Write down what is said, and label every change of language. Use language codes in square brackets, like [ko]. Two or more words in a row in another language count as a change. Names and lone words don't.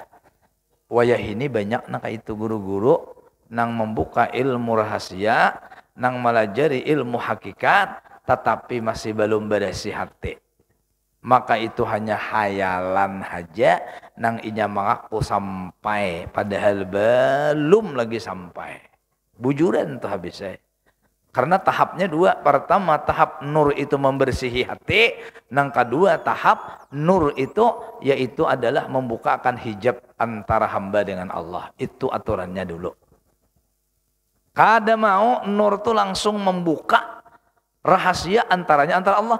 [bjn] Wayah ini banyak nang itu guru-guru nang membuka ilmu rahasia, nang melajari ilmu hakikat, tetapi masih belum bersih hati. Maka itu hanya hayalan saja nang inya mengaku sampai, padahal belum lagi sampai. Bujuran tuh habis saya. Karena tahapnya dua. [id] Pertama tahap nur itu membersihi hati. Yang kedua tahap nur itu yaitu adalah membukakan hijab antara hamba dengan Allah. Itu aturannya dulu. [bjn] Kada mau nur itu langsung membuka rahasia antaranya antara Allah.